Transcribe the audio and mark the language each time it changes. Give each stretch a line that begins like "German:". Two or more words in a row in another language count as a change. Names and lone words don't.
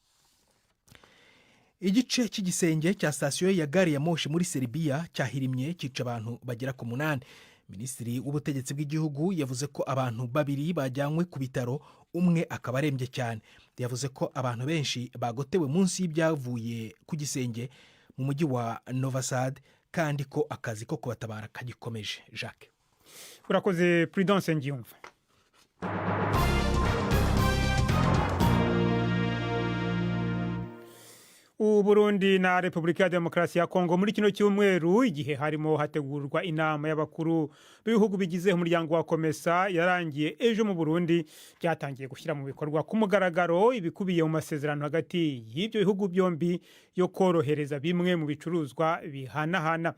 Kinyarwanda: Igice cy'igisenge cya sitasiyo ya gari ya moshi muri Serbia cyahirimye cyica abantu bagera ku 8. Minisitiri w'ubutegetsi bw'igihugu yavuze ko abantu 2 bajyanywe ku bitaro, umwe akaba arembye cyane. Yavuze ko abantu benshi bagotewe munsi y'ibyavuye ku gisenge mu mujyi wa Novi Sad kandi ko akazi ko kubatabara kagikomeje. Jacques, urakoze Prudence Ngiyumva. Burundi na Republika ya Demokarasi ya Kongo muri kino cyumweru igihe harimo hategurwa inama y'abakuru b'ibihugu bigize umuryango wa Komesa yarangiye ejo mu Burundi, byatangiye gushyira mu bikorwa ku mugaragaro ibikubiye mu masezerano hagati y'ibyo bihugu byombi yo korohereza bimwe mu bicuruzwa bihanahana.